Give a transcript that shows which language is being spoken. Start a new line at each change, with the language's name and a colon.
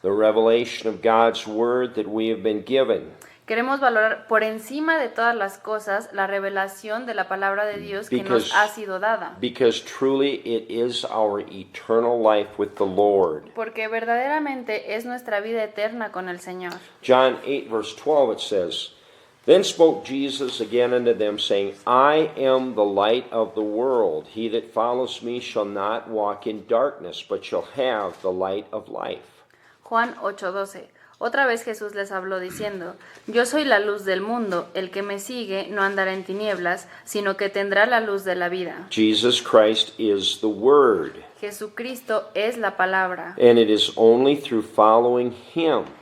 English: the revelation of God's word that we have been given,
Spanish: Queremos valorar por encima de todas las cosas la revelación de la palabra de Dios que nos ha sido dada.
English: because truly it is our eternal life with the Lord.
Spanish: Porque verdaderamente es nuestra vida eterna con el Señor.
English: John 8, verse 12, it says, Then spoke Jesus again unto them, saying, I am the light of the world. He that follows me shall not walk in darkness, but shall have the light of life.
Spanish: Juan 8:12. Otra vez Jesús les habló diciendo, Yo soy la luz del mundo, el que me sigue no andará en tinieblas, sino que tendrá la luz de la vida.
English: Jesus Christ is the Word,
Spanish: Jesucristo es la palabra,
English: and it is only through following Him,